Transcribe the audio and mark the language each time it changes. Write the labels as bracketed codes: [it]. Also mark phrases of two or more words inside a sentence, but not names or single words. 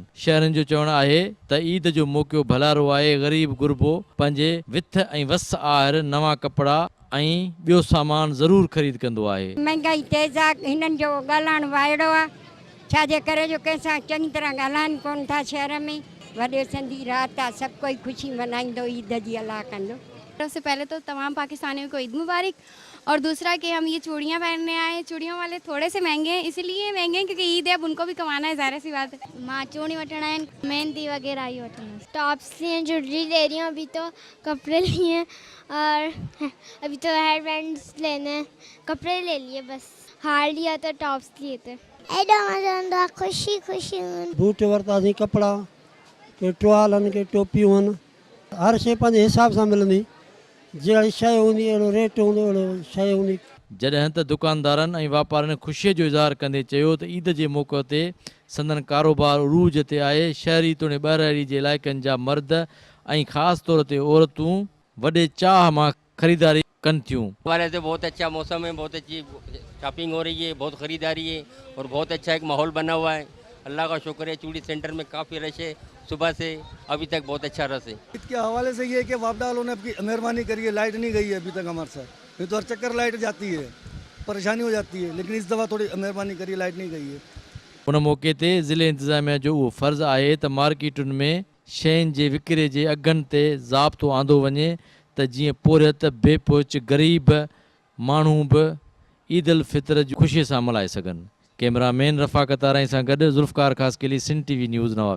[sd] शहरनि जो चवणु आहे त ईद जो मौक़ो भलारो आहे, ग़रीब गुरबो पंहिंजे विथ ऐं वस आहिर नवां कपिड़ा ऐं ॿियो सामान ज़रूरु ख़रीद कंदो आहे। महांगाई तेज़ आहे, हिननि जो ॻाल्हाइणु वाइड़ो आहे, छाजे करे जो कंहिंसां चङी तरह ॻाल्हाइनि कोन था। शहर में वॾे सिंधी रात आहे, सभु कोई ख़ुशी मनाईंदो, ईद जी अल्लाह कंदो। [ur] سب سے پہلے تو تمام پاکستانیوں کو عید مبارک۔ اور دوسرا کہ ہم یہ چوڑیاں پہننے آئے، چوڑیوں والے تھوڑے سے مہنگے ہیں، اس لیے مہنگے ہیں کیونکہ عید ہے، اب ان کو بھی کمانا ہے، ظاہر سی بات ہے. [sd] माँ चूड़ी वठना है, मेहंदी वगैरह ही वठना है। [ur] ٹاپس لیے، جیولری لے رہی ہوں، ابھی تو کپڑے لیے اور ابھی تو कपड़े लिए और अभी तो [en] hair bands [ur] لینے ہیں، کپڑے لے لیے، بس ہار لیا تو ٹاپس لیے تھے. [sd] एडो मज़ा आंदा, खुशी खुशी। बूट वरितासीं, कपिड़ा के टुवाल आहिनि, के टोपियूं आहिनि, हर शइ पंहिंजे हिसाब सां मिलंदी, जहिड़ी शइ हूंदी अहिड़ो रेट हूंदो, अहिड़ो शइ हूंदी। जॾहिं त दुकानदारनि ऐं वापारनि ख़ुशीअ जो इज़हार कंदे चयो त ईद जे मौक़े ते संदन कारोबार उरूज ते आहे। शहरी तोणे ॿाहिरि जे इलाइक़नि जा मर्द ऐं ख़ासि तौर ते औरतूं वॾे चाह मां ख़रीदारी कनि थियूं। [ur] ہمارے سے بہت اچھا موسم ہے، بہت اچھی شاپنگ ہو رہی ہے، بہت خریداری ہے اور بہت اچھا ایک ماحول بنا ہوا ہے. اللہ کا شکر ہے، چوڑی سینٹر میں کافی رش ہے، صبح سے ابھی تک بہت اچھا رش ہے. عید کے حوالے سے یہ ہے کہ واپڈا والوں نے آپ کی مہربانی کری ہے، لائٹ نہیں گئی ہے ابھی تک ہمارے ساتھ، نہیں تو ہر چکر لائٹ جاتی ہے، پریشانی ہو جاتی ہے، لیکن اس دفعہ تھوڑی مہربانی کری، لائٹ نہیں گئی ہے. [sd] उन मौक़े ते ज़िले इंतिज़ामिया जो उहो फ़र्ज़ु आहे त मार्केटुनि में शयुनि जे विकिरे जे अघनि ते ज़ाब्तो आंदो वञे त जीअं पोरियत बेपोच ग़रीब माण्हू बि ईद उल फितर जी ख़ुशीअ सां मल्हाए सघनि। कैमरामैन रफ़ाक़त आराई सां गॾु ज़ुल्फ़कार ख़ासकेली, सिंध TV न्यूज़ नवाब।